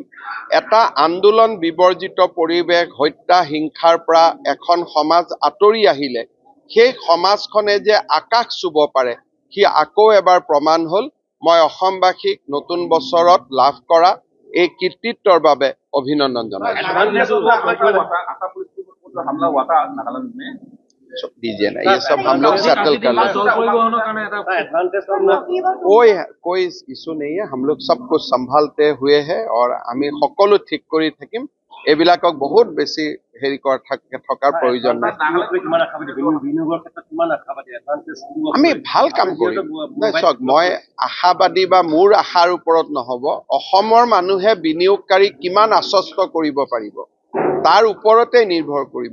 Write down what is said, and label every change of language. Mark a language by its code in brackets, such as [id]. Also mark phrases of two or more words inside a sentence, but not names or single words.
[as] এটা আন্দোলন বিবৰ্জিত পৰিৱেশ, হত্যা হিংসাৰ পৰা এখন সমাজ আঁতৰি আহিলে সেই সমাজখনে যে আকাশ চুব পাৰে সি আকৌ এবাৰ প্ৰমাণ হ'ল। মই অসমবাসীক নতুন বছৰত লাভ কৰা এই কৃতিত্বৰ বাবে অভিনন্দন জনাইছো। [hi] दीजिए ना, ये सब हम लोग सेटल कर लेंगे। कोई इशू नहीं है, हम लोग सब कुछ संभालते हुए है और [as] আমি সকলো ঠিক কৰি থাকিম। এইবিলাকক বহুত বেছি হেৰি থকাৰ প্ৰয়োজন নাই। আমি ভাল কাম কৰিম। চাওক, মই আশাবাদী বা মোৰ আশাৰ ওপৰত নহব, অসমৰ মানুহে বিনিয়োগকাৰী কিমান আশ্বস্ত কৰিব পাৰিব তাৰ ওপৰতে নিৰ্ভৰ কৰিব।